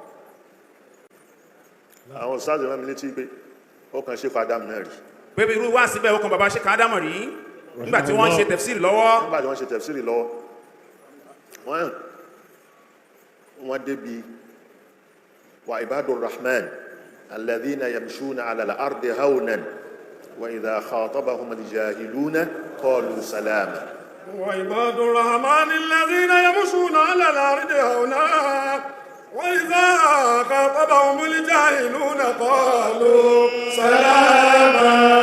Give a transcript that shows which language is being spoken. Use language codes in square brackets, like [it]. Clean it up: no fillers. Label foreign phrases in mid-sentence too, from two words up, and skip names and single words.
[yo] àwọn sáàdì rán mi létí pé ó kàn Sheikh Adam náà rí. pé irú wáàsí bẹ́ẹ̀ ó kan bàbá Sheikh Adam rí nígbà tí wọ́n ń ṣe tafsir lọ́wọ́. nígbà tí wọ́n ń ṣe tafsir lọ́wọ́ wọ́n débi [ar] وعباد الرحمن الذين يمشون على الأرض هونا وإذا خاطبهم الجاهلون قالوا سلاما. وعباد الرحمن الذين يمشون على الأرض هونا وإذا خاطبهم الجاهلون قالوا سلاما.